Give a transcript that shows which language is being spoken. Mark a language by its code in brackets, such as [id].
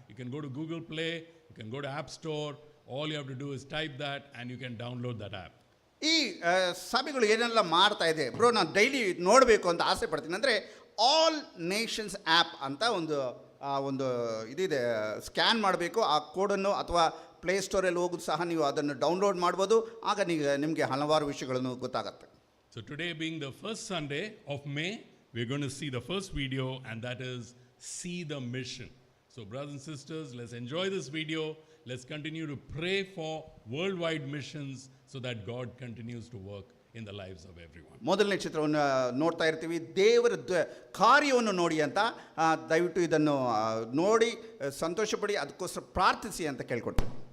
[en] You can go to Google Play, you can go to App Store. All you have to do is type that and you can download that app. [kn] ಈ ಸಭೆಗಳು ಏನೆಲ್ಲ ಮಾಡ್ತಾ ಇದೆ bro, ನಾನು daily ನೋಡಬೇಕು ಅಂತ ಆಸೆ ಪಡ್ತೀನಿ. ಅಂದರೆ ಆಲ್ ನೇಷನ್ಸ್ ಆ್ಯಪ್ ಅಂತ ಒಂದು ಇದಿದೆ. ಸ್ಕ್ಯಾನ್ ಮಾಡಬೇಕು, ಆ ಕೋಡನ್ನು ಅಥವಾ ಪ್ಲೇಸ್ಟೋರಲ್ಲಿ ಹೋಗೋದು ಸಹ ನೀವು ಅದನ್ನು ಡೌನ್ಲೋಡ್ ಮಾಡ್ಬೋದು. ಆಗ ನಿಮಗೆ ಹಲವಾರು ವಿಷಯಗಳನ್ನು ಗೊತ್ತಾಗುತ್ತೆ. [en] So today being the first Sunday of May, we're going to see the first video, and that is See the Mission. So brothers and sisters, let's enjoy this video. Let's continue to pray for worldwide missions so that God continues to work in the lives of everyone. [kn] ಮೊದಲನೇ ಚಿತ್ರವನ್ನು ನೋಡ್ತಾ ಇರ್ತೀವಿ, ದೇವರ ಕಾರ್ಯವನ್ನು ನೋಡಿ ಅಂತ. ದಯವಿಟ್ಟು ಇದನ್ನು ನೋಡಿ ಸಂತೋಷಪಡಿ, ಅದಕ್ಕೋಸ್ಕರ ಪ್ರಾರ್ಥಿಸಿ ಅಂತ ಕೇಳ್ಕೊಳ್ತೀವಿ.